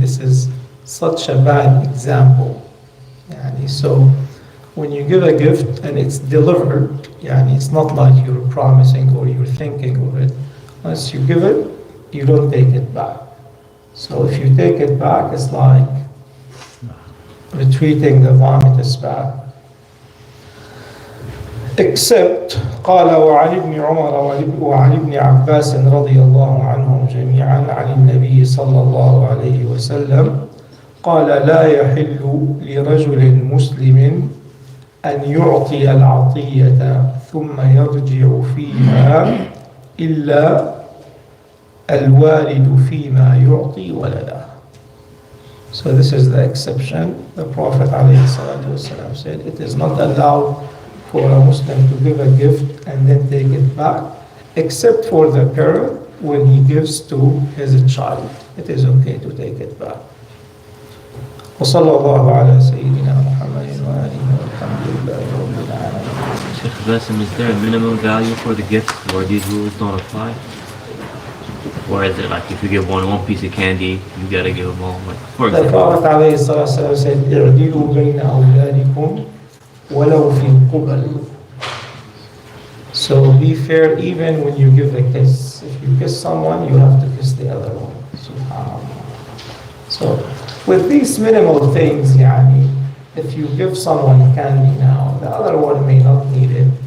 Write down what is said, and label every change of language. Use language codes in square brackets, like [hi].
[en] This is such a bad example. So when you give a gift and it's delivered, it's not like you're promising or you're thinking of it. Once you give it, you don't take it back. So if you take it back, it's like retreating the vomit is back. [ar] Except قال وعن ابن عمر وعن ابن عباس رضي الله عنهم جميعا عن النبي صلى الله عليه وسلم قال لا يحل لرجل مسلم أن يعطي العطية ثم يرجع فيها إلا الوالد فيما يعطي ولده. [en] So this is the exception. The Prophet ﷺ said it is not allowed for a Muslim to give a gift and then take it back, except for the parent when he gives to his child. It is okay to take it back. [ar] وصلى الله على سيدنا محمد وآله والحمد لله رب العالمين. [en] Sheikh Basim, is there a minimum value for the gifts where these rules don't apply? Or is it like if you give one piece of candy, you gotta give them all? Like, for The example, Prophet ﷺ said, [ar] اعدلوا بين أولادكم ولو في القبل. [en] So be fair even when you give a kiss. If you kiss someone, you have to kiss the other one. Subhanallah. So with these minimal things, if you give someone candy now, the other one may not need it.